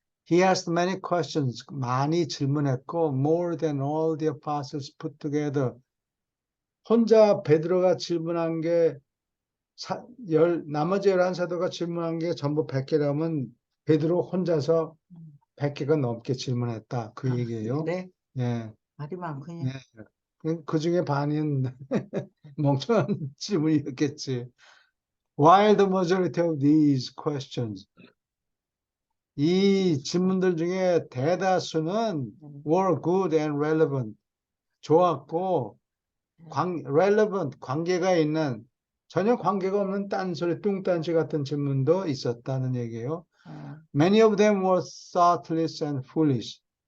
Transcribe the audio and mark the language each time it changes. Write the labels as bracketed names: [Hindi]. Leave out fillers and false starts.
[English] He asked many questions, [Korean] 많이 질문했고, [English] more than all the apostles put together. [Korean] 혼자 베드로가 질문한 게 나머지 11사도가 질문한 게 전부 100개라면 베드로 혼자서 100개가 넘게 질문했다. 그 얘기예요. 그래? 예. 말이 많군요. 예. 그 중에 반은 멍청한 질문이었겠지. [English] While the majority of these questions, [Korean] 이 질문들 중에 대다수는 [English] were good and relevant, [Korean] 좋았고, relevant, 관계가 있는, 전혀 관계가 없는 딴소리, 뚱딴지 같은 질문도 있었다는 얘기예요. [English] Many of them were thoughtless and foolish.